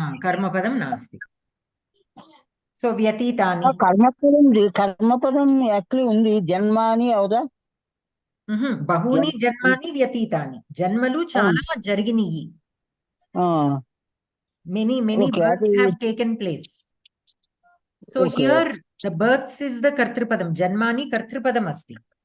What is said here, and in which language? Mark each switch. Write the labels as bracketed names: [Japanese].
[Sanskrit] कर्मपदं नास्ति सो व्यतीतानि [Telugu] कर्मपदं యాక్చువల్లీ ఉంది జన్మాని అవుదా [Sanskrit] బహూని జన్మాని వ్యతీతాని [Telugu] జన్మలు చాలా జరిగినాయి [English] many births have taken place so here the births is the kartrupadam [Sanskrit] janmani kartrupadam asti